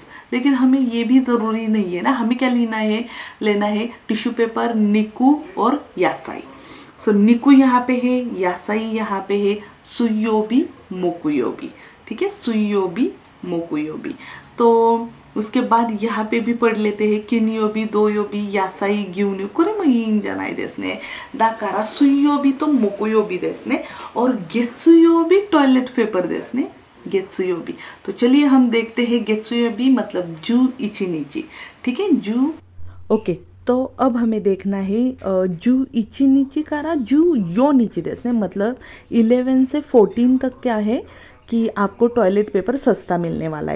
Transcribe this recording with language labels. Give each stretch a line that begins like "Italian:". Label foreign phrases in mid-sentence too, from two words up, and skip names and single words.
Hindi: लेकिन हमें ये भी ज़रूरी नहीं है ना, हमें क्या लेना है,
English: tissue paper,
Hindi: निकू और यासाई। सो निकू यहाँ पे है, यासाई यहाँ पे है,
Japanese: 水曜日木曜日,
Hindi: ठीक है,
Japanese: 水曜日木曜日.
Hindi: तो उसके बाद यहाँ पे भी पढ़ लेते हैं
Japanese: 金曜日土曜日野菜牛乳、これもいいんじゃないですね。だから水曜日と木曜日ですね。और गेत्सुयोबी
English: toilet paper
Japanese: ですね। गेत्सुयोबी।
Hindi: तो चलिए हम देखते हैं गेत्सुयोबी मतलब
Japanese: 十一日,
Hindi: ठीक है, जू। ओके, तो अब हमें देखना है
Japanese: 十一日から十四日ですね,
Hindi: मतलब 11 से 14 तक क्या है कि आपको
English: toilet paper
Hindi: सस्ता मिलने वाला है।